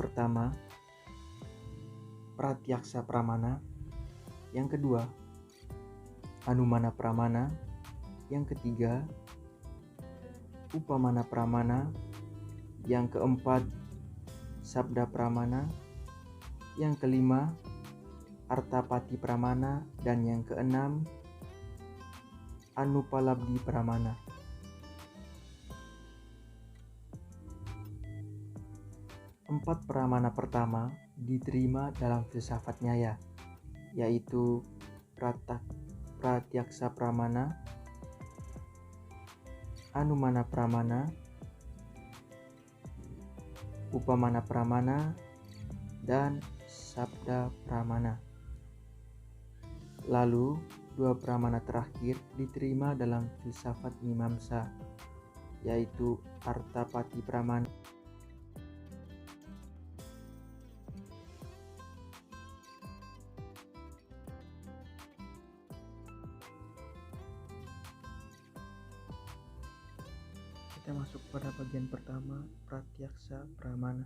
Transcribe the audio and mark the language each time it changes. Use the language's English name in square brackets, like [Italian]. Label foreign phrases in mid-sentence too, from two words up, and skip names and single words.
[Indonesian] pertama, [Sanskrit] pratyaksa pramana, [Indonesian] yang kedua, [Sanskrit] anumana pramana, [Indonesian] yang ketiga, [Sanskrit] upamana pramana, [Indonesian] yang keempat, [Sanskrit] sabda pramana, [Indonesian] yang kelima, [Sanskrit] artapati pramana, [Indonesian] dan yang keenam, [Sanskrit] anupalabdi pramana. [Indonesian] Empat pramana pertama diterima dalam filsafat Nyaya, yaitu [Sanskrit] pratyaksa pramana, anumana pramana, upamana pramana, [Indonesian] dan [Sanskrit] sabda pramana. [Indonesian] Lalu, dua pramana terakhir diterima dalam filsafat Mimamsa, yaitu [Sanskrit] artapati pramana. [Indonesian] Kita masuk pada bagian pertama, [Sanskrit] pratyaksa pramana.